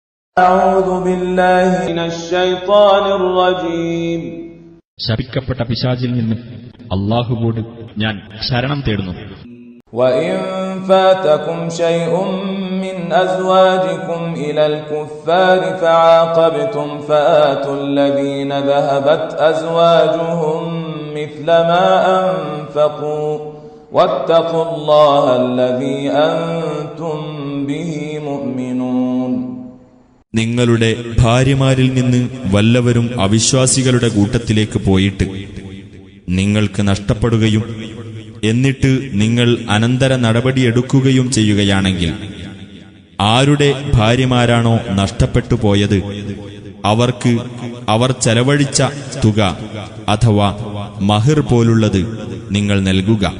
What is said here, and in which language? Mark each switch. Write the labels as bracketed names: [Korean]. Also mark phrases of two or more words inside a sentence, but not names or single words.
[Malayalam] ശപിക്കപ്പെട്ട പിശാചിൽ നിന്ന് അല്ലാഹുവോട് ഞാൻ ശരണം തേടുന്നു. [Arabic] وَإِن فَاتَكُمْ شَيْءٌ مِّنْ أَزْوَاجِكُمْ إِلَى الْكُفَّارِ فَعَاقَبْتُمْ فَآتُوا الَّذِينَ ذَهَبَتْ أَزْوَاجُهُم مِّثْلَ مَا أَنفَقُوا وَاتَّقُوا اللَّهَ الَّذِي أَنتُم بِهِ مُؤْمِنُونَ. [Malayalam] നിങ്ങളുടെ ഭാര്യമാരിൽ നിന്ന് വല്ലവരും അവിശ്വാസികളുടെ കൂട്ടത്തിലേക്ക് പോയിട്ട് നിങ്ങൾക്ക് നഷ്ടപ്പെടുകയും എന്നിട്ട് നിങ്ങൾ അനന്തര നടപടിയെടുക്കുകയും ചെയ്യുകയാണെങ്കിൽ ആരുടെ ഭാര്യമാരാണോ നഷ്ടപ്പെട്ടു പോയത് അവർക്ക് അവർ ചെലവഴിച്ച തുക അഥവാ മഹർ പോലുള്ളത് നിങ്ങൾ നൽകുക.